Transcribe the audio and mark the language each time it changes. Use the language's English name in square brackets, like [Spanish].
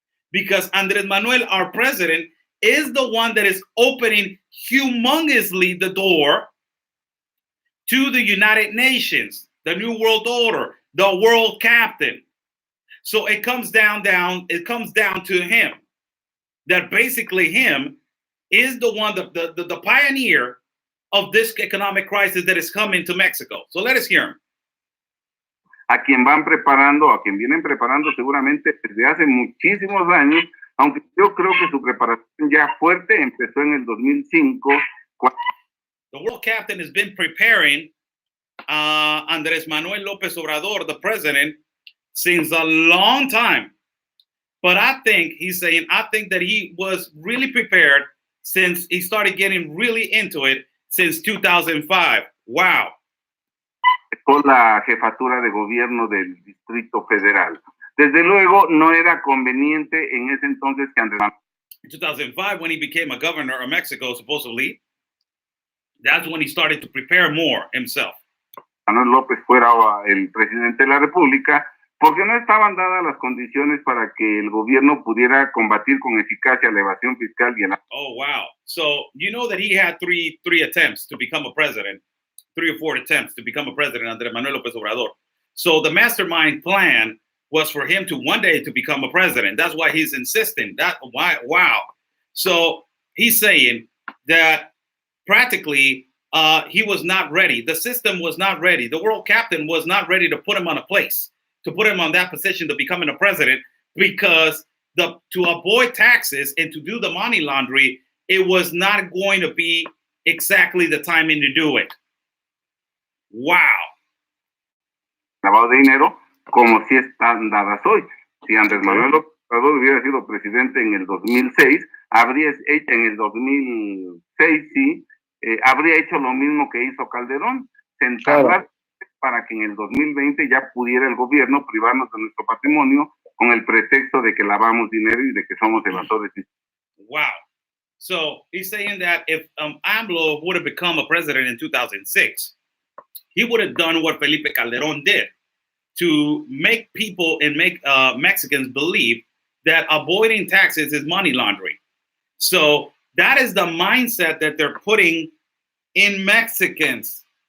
[English] Because Andrés Manuel, our president, is the one that is opening humongously the door to the United Nations, the New World Order, the world captain. So it comes down to him. That basically him is the one, the pioneer of this economic crisis that is coming to Mexico. So let us hear him. [Spanish] A quien van preparando, a quien vienen preparando seguramente desde hace muchísimos años, aunque yo creo que su preparación ya fuerte empezó en el 2005. [English] The world captain has been preparing Andrés Manuel López Obrador, the president, since a long time. But I think that he was really prepared since he started getting really into it since 2005. Wow. [Spanish] Con la jefatura de gobierno del Distrito Federal. Desde luego, no era conveniente en ese entonces que Andrés Manuel. [English] In 2005, when he became a governor of Mexico, supposedly, that's when he started to prepare more himself. [Spanish] Manuel López fuera el presidente de la República, porque no estaban dadas las condiciones para que el gobierno pudiera combatir con eficacia la evasión fiscal y el... [English] Oh, wow. So, you know that he had three attempts to become a president, 3 or 4 attempts to become a president under Manuel López Obrador. So the mastermind plan was for him to one day to become a president. That's why he's insisting that. Wow. So he's saying that practically he was not ready. The system was not ready. The world captain was not ready to put him on a place, to put him on that position to becoming a president, because to avoid taxes and to do the money laundering, it was not going to be exactly the timing to do it. Wow. [Spanish] Lavado de dinero, como si están dadas hoy. Si Andrés Manuel López Obrador hubiera sido presidente en el 2006, habría hecho en el 2006, sí, habría hecho lo mismo que hizo Calderón, sentarla para que en el 2020 ya pudiera el gobierno privarnos de nuestro patrimonio con el pretexto de que lavamos dinero y de que somos evasores. [English] Wow. So he's saying that if AMLO would have become a president in 2006, he would have done what Felipe Calderón did to make people and make Mexicans believe that avoiding taxes is money laundering. So that is the mindset that they're putting in Mexicans.